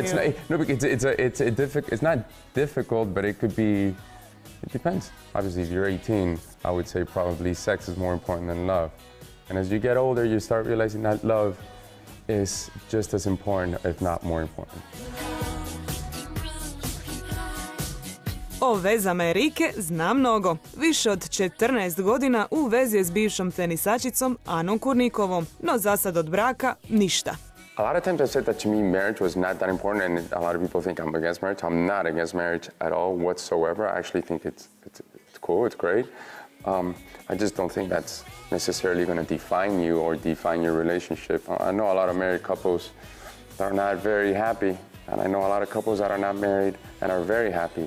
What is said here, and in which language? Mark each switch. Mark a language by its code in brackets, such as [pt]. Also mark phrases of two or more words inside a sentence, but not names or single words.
[en] it's you. not. No, it's not difficult, but it could be. It depends. Obviously, if you're 18, I would say probably sex is more important than love. And as you get older, you start realizing that love is just as important, if not more important. [hr] O vezama Enrique zna mnogo. Više od 14 godina u vezi je s bivšom tenisačicom Anom Kurnikovom, no za sad od braka ništa. [en] A lot of times I've said that to me marriage was not that important, and a lot of people think I'm against marriage. I'm not against marriage at all whatsoever. I actually think it's cool, it's great. I just don't think that's necessarily going to define you or define your relationship. I know a lot of married couples that are not very happy, and I know a lot of couples that are not married and are very happy.